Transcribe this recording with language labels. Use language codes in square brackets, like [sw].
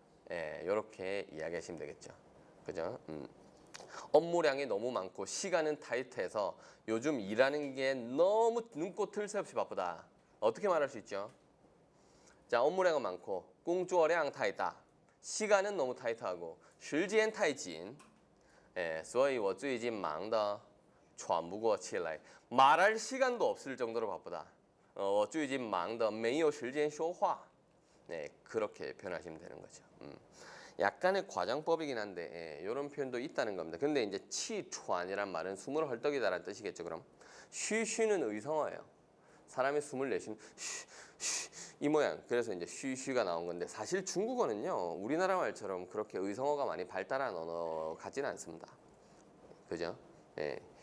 [ko] 예, 요렇게 이야기하시면 되겠죠. 그죠? 업무량이 너무 많고 시간은 타이트해서 요즘 일하는 게 너무 눈꽃 새 없이 바쁘다. 어떻게 말할 수 있죠? 자, 업무량은 많고 [zh] 工作量太大 [ko] 시간은 너무 타이트하고 [zh] 时间太紧 [ko] 예, [zh] 所以我最近忙得喘不过气来 [ko] 말할 시간도 없을 정도로 바쁘다. [zh] 我最近忙得没有时间说话 [ko] 네, 그렇게 표현하시면 되는 거죠. 약간의 과장법이긴 한데 예, 이런 표현도 있다는 겁니다. 근데 이제 치喘이란 말은 숨을 헐떡이다라는 뜻이겠죠. 그럼 쉬쉬는 의성어예요. 사람이 숨을 내쉬는 이 모양. 그래서 이제 쉬쉬가 나온 건데 사실 중국어는요 우리나라 말처럼 그렇게 의성어가 많이 발달한 언어 같지는 않습니다. 그죠? 예.